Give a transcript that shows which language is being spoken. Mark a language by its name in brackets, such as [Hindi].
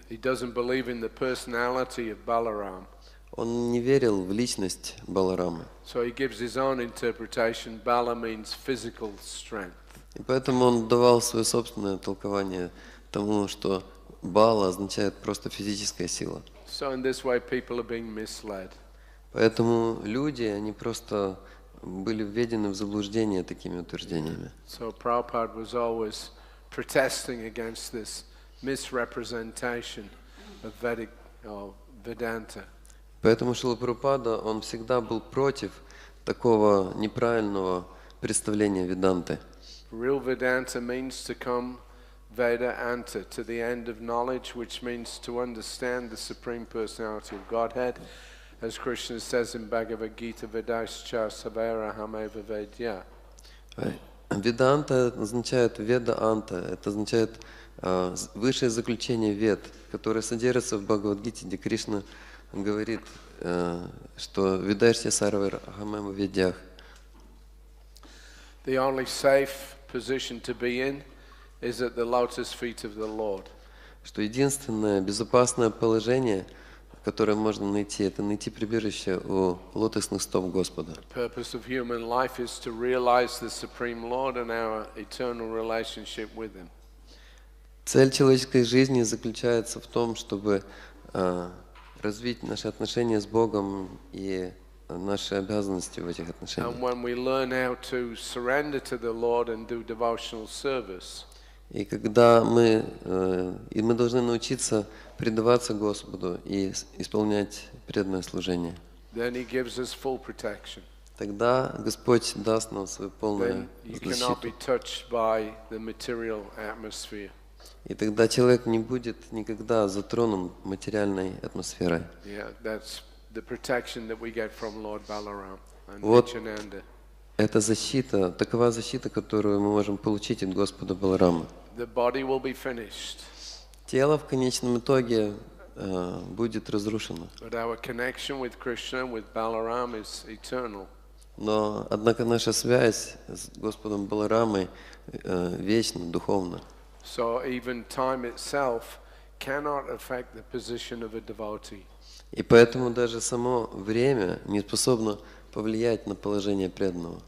[English] He doesn't believe in the personality of Balaram. [Russian] Он не верил в личность Баларамы. [English] So he gives his own interpretation. Bala means physical strength. [Russian] И поэтому он давал свое собственное толкование тому, что Бала означает просто физическая сила. [English] So in this way people are being misled. [Russian] Поэтому люди, они просто были введены в заблуждение такими утверждениями. [English] So Prabhupada was always protesting against this misrepresentation of Vedic or Vedanta. [Russian] Поэтому Шрила Прабхупада, он всегда был против такого неправильного представления Веданты. [English] Real Vedanta means to come Veda anta, to the end of knowledge, which means to understand the Supreme Personality of Godhead. As Krishna says in Bhagavad Gita, [Sanskrit] Vedaischa savera hameva vedya. [Russian] Веданта означает веда-анта, это означает высшее заключение вед, которое содержится в Бхагавад-гите, где Кришна говорит, что [Sanskrit] ведаешься сарвар ахамема ведях. [English] The only safe position to be in is at the lotus feet of the Lord. [Russian] Что единственное безопасное положение, которое можно найти, это найти прибежище у лотосных стоп Господа. [English] The purpose of human life is to realize the Supreme Lord and our eternal relationship with Him. [Russian] Цель человеческой жизни заключается в том, чтобы развить наши отношения с Богом и наши обязанности в этих отношениях. [English] And when we learn how to surrender to the Lord and do devotional service, [Russian] И когда мы должны научиться предаваться Господу и исполнять преданное служение. [English] then He gives us full protection. [Russian] тогда Господь даст нам свою полную [English] Then you cannot be [Russian] защиту. [English] touched by the material atmosphere. [Russian] И тогда человек не будет никогда затронут материальной атмосферой. [English] Yeah, that's the protection that we get from Lord Balaram and [Russian] Вот [English] Nityananda. [Russian] это защита, такова защита, которую мы можем получить от Господа Баларама. [English] The body will be finished, [Russian] Тело в конечном итоге будет разрушено. [English] but our connection with Krishna, with Balaram, is eternal. [Russian] Но, однако, наша связь с Господом Баларамой вечна, духовна. [English] So even time itself cannot affect the position of a devotee. [Russian] И поэтому даже само время не способно повлиять на положение преданного.